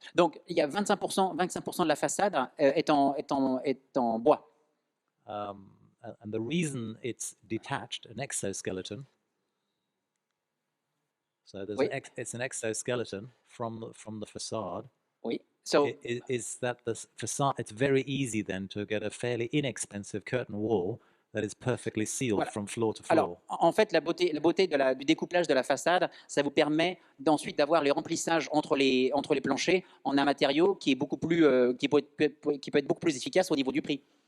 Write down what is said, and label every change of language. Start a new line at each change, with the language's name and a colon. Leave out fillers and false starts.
French: Donc, il y a 25% de la façade est en bois.
English: And the reason it's detached, an exoskeleton. So there's it's an exoskeleton from the facade.
French: Oui. So
English: is that the facade? It's very easy then to get a fairly inexpensive curtain wall that is perfectly sealed from floor to floor.
French: Alors, en fait, la beauté du découplage de la façade, ça vous permet d'ensuite d'avoir les remplissages entre les planchers en un matériau qui est beaucoup plus qui peut être beaucoup plus efficace au niveau du prix.